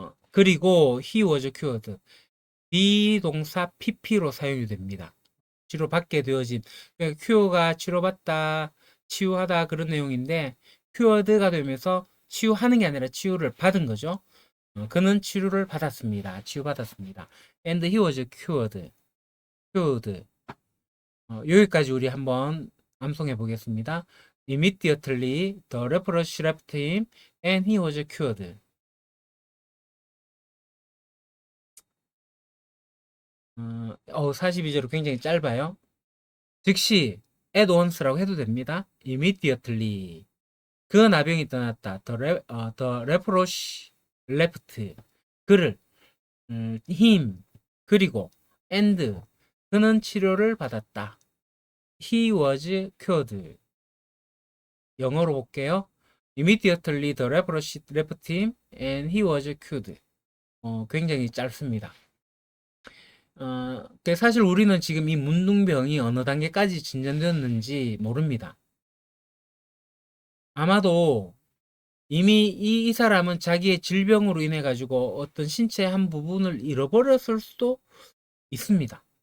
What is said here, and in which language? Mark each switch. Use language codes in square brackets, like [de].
[ko] 그리고 [en] he was cured. [ko] 비동사 pp로 사용이 됩니다. 치료받게 되어진. 그러니까 cure가 치료받다, 치유하다 그런 내용인데 cured가 되면서 치유하는 게 아니라 치유를 받은 거죠. 그는 치료를 받았습니다. 치유받았습니다. [en] And he was cured. cured. [ko] 여기까지 우리 한번 암송해 보겠습니다. [en] Immediately the leprosy left him and he was cured. [ko] 42절로 굉장히 짧아요. 즉시 [en] at once [ko] 라고 해도 됩니다. [en] Immediately [ko] 그 나병이 떠났다. [en] The leprosy left [ko] 그를 [en] him [ko] 그리고 [en] and [ko] 그는 치료를 받았다. [en] He was cured. [ko] 영어로 볼게요. [en] Immediately the leprosy left him and he was cured. [ko] 굉장히 짧습니다. 사실 우리는 지금 이 문둥병이 어느 단계까지 진전되었는지 모릅니다. 아마도 이미 이 사람은 자기의 질병으로 인해 가지고 어떤 신체의 한 부분을 잃어버렸을 수도 있습니다.